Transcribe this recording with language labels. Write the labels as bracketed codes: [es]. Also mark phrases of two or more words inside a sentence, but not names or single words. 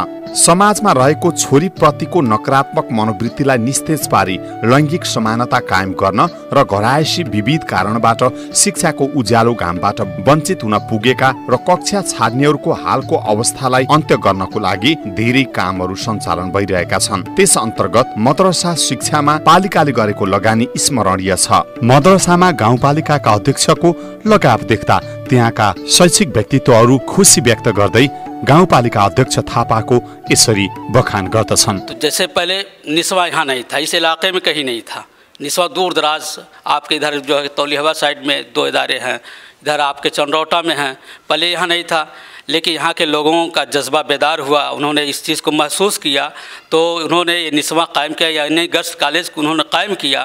[ne] समाजमा रहेको छोरी प्रतिको नकारात्मक मनोवृत्तिलाई निस्तेज पारी लैङ्गिक समानता कायम गर्न र घरायसी विविध कारणबाट शिक्षाको उज्यालो घामबाट वञ्चित हुन पुगेका र कक्षा छाड्नेहरूको हालको अवस्थालाई अन्त्य गर्नको लागि धेरै कामहरू सञ्चालन भइरहेका छन्। त्यस अन्तर्गत मदरसा शिक्षामा पालिकाले गरेको लगानी स्मरणीय छ। मदरसामा गाउँपालिकाका अध्यक्षको लगाव देख्दा त्यहाँका शैक्षिक व्यक्तित्वहरू खुसी व्यक्त गर्दै गाउँपालिका अध्यक्ष थापाको यसरी बखान गर्दछन्। [ur] تو جیسے پہلے نسواں یہاں نہیں تھا، اس علاقے میں کہیں نہیں تھا. نسواں دور دراز آپ کے ادھر جو ہے تولیہوا سائیڈ میں 2 ادارے ہیں، ادھر آپ کے چندرؤٹا میں ہیں. پہلے یہاں نہیں تھا، لیکن یہاں کے لوگوں کا جذبہ بیدار ہوا، انہوں نے اس چیز کو محسوس کیا تو انہوں نے یہ نسواں قائم کیا، یعنی [en] girls college [ur] کو انہوں نے قائم کیا.